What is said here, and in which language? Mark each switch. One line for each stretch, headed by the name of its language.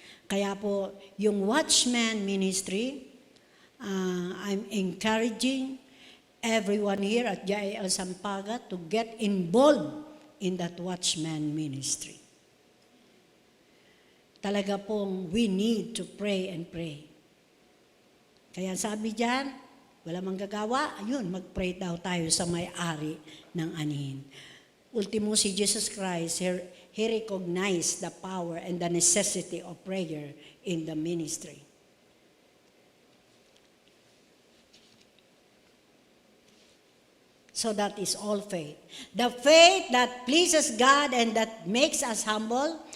Filipino: Kaya po, yung
English: Watchman Ministry, I'm encouraging everyone here at JAL Sampaga to get involved in that Watchman Ministry.
Filipino: Talaga pong
English: we need to pray and pray.
Filipino: Kaya sabi diyan, wala manggagawa, ayun, mag-pray daw tayo sa may-ari ng anihin. Ultimo si
English: Jesus Christ, he recognized the power and the necessity of prayer in the ministry. So that is all faith. The faith that pleases God and that makes us humble.